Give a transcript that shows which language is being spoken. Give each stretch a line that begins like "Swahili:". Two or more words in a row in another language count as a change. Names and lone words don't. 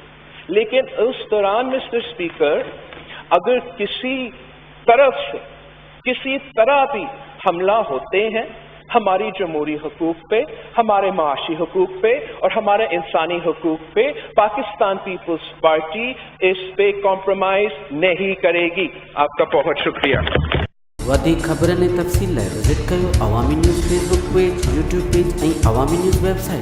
Urdu: لیکن اس دوران
English: Mister Speaker
Urdu: اگر کسی طرف سے کسی طرح بھی حملہ ہوتے ہیں ہماری جمہوری حقوق پہ، ہمارے معاشی حقوق پہ اور ہمارے انسانی حقوق پہ، پاکستان پیپلز پارٹی اس پہ کمپرومائز نہیں کرے گی. آپ کا بہت شکریہ.
Sindhi: वधीक ख़बरनि ऐं तफ़सील लाइ विज़िट कयो अवामी न्यूज़ फेसबुक पेज, यूट्यूब पेज ऐं अवामी न्यूज़ वेबसाइट.